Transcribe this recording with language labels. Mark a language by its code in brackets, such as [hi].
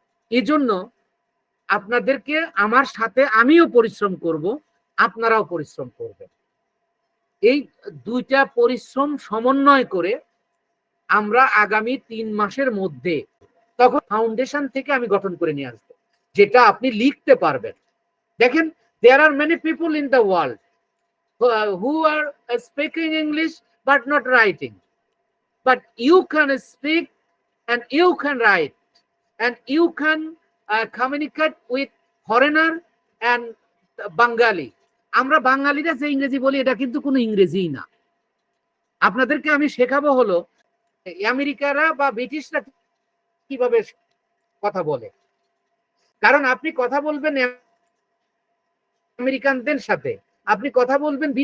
[bn] এই জন্য আপনাদেরকে আমার সাথে আমিও পরিশ্রম করব, আপনারাও পরিশ্রম করবেন। এই দুইটা পরিশ্রম সমন্বয় করে আমরা আগামী 3 মাসের মধ্যে তখন ফাউন্ডেশন থেকে আমি গঠন করে নিয়ে আসবো, যেটা আপনি লিখতে পারবেন। দেখেন, [en] there are many people in the world who are speaking English but not writing, but you can speak and you can write and you can communicate with foreigner and Bengali. [bn] আমরা বাঙালিরা যে ইংরেজি বলি এটা কিন্তু কোনো ইংরেজিই না। আপনাদেরকে আমি শেখাবো হলো আমেরিকারা বা ব্রিটিশরা কিভাবে কথা বলে, কারণ আপনি কথা বলবেন আমেরিকানদের সাথে, আপনি কথা বলবেন।